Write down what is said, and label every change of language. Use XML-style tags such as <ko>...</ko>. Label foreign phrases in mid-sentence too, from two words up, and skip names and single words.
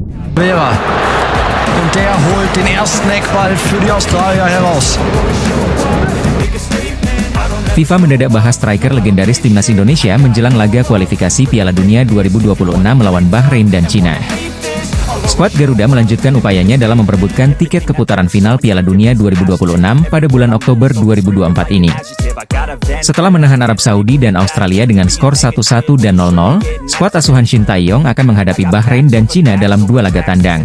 <de>Vera. Und der holt den ersten Eckball für die Australier heraus.</de> <id>FIFA mendadak bahas striker legendaris timnas Indonesia menjelang laga kualifikasi Piala Dunia 2026 melawan Bahrain dan Cina. Skuad Garuda melanjutkan upayanya dalam memperebutkan tiket keputaran final Piala Dunia 2026 pada bulan Oktober 2024 ini. Setelah menahan Arab Saudi dan Australia dengan skor 1-1 dan 0-0, skuad asuhan Shin Tae-yong akan menghadapi Bahrain dan Cina dalam dua laga tandang.</id>